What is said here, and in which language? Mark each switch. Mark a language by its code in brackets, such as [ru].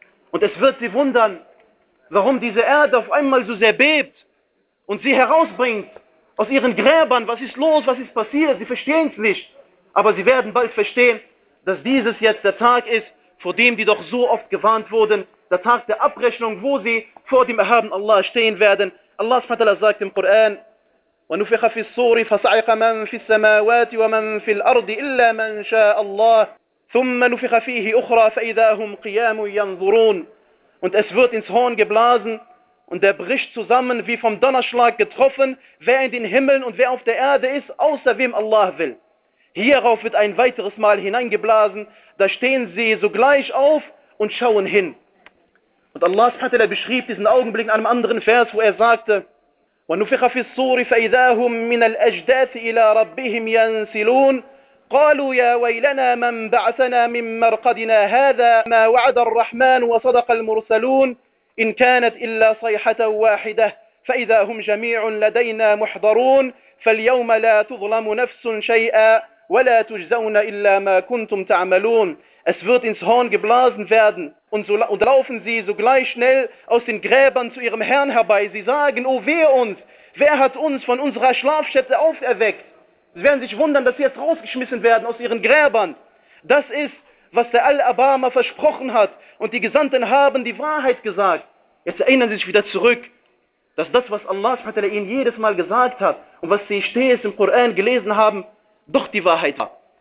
[de] Und es wird sie wundern, warum diese Erde auf einmal so sehr bebt und sie herausbringt aus ihren Gräbern. Was ist los, was ist passiert? Sie verstehen es nicht. Aber sie werden bald verstehen, dass dieses jetzt der Tag ist, vor dem die doch so oft gewarnt wurden, der Tag der Abrechnung, wo sie vor dem Erhaben Allah stehen werden. Allah SWT sagt im Koran, [ar] وَنُفِخَ فِي الصُّورِ فَصَعِقَ مَنْ فِي السَّمَاوَاتِ وَمَنْ فِي الْأَرْضِ إِلَّا مَنْ شَاءَ اللَّهِ ثُمَّ نُفِخَ فِيهِ أُخْرَى فَإِذَا هُمْ قِيَامٌ يَنْظُرُونَ. [de] Und es wird ins Horn geblasen und er bricht zusammen wie vom Donnerschlag getroffen, wer in den Himmeln und wer auf der Erde ist, außer wem Allah will. Hierauf wird ein weiteres Mal hineingeblasen, da stehen sie sogleich auf und schauen hin. Und Allah SWT beschrieb diesen Augenblick in einem anderen Vers, wo er sagte, [ar] وَنُفِخَ فِي الصُّورِ فَإِذَا هُمْ مِنَ الْأَجْدَاثِ إِلَىٰ رَبِّهِمْ يَنْسِلُونَ قَالُوا يَا وَيْلَنَا مَنْ بَعْثَنَا مِنْ مَرْقَدِنَا هَذَا مَا وَعَدَ الرَّحْمَنُ وَصَدَقَ الْمُرْسَلُونَ إِنْ كَانَتْ إِلَّا صَيْحَةً وَاحِدَةً فَإِذَا هُمْ جَمِيعٌ لَدَيْنَا مُحْضَرُونَ فَالْيَوْمَ لَا تُظْلَمُ نَفْسٌ شَيْئًا وَلَا تُجْزَوْنَ إِلَّا مَا كُنْتُمْ تَعْمَلُونَ. [de] Es wird ins Horn geblasen werden. Und laufen sie sogleich schnell aus den Gräbern zu ihrem Herrn herbei. Sie sagen, oh wehe uns, wer hat uns von unserer Schlafstätte auferweckt? Sie werden sich wundern, dass sie jetzt rausgeschmissen werden aus ihren Gräbern. Das ist, was der Al-Abama versprochen hat. Und die Gesandten haben die Wahrheit gesagt. Jetzt erinnern sie sich wieder zurück, dass das, was Allah ihnen jedes Mal gesagt hat und was sie stets im Koran gelesen haben, doch die Wahrheit war.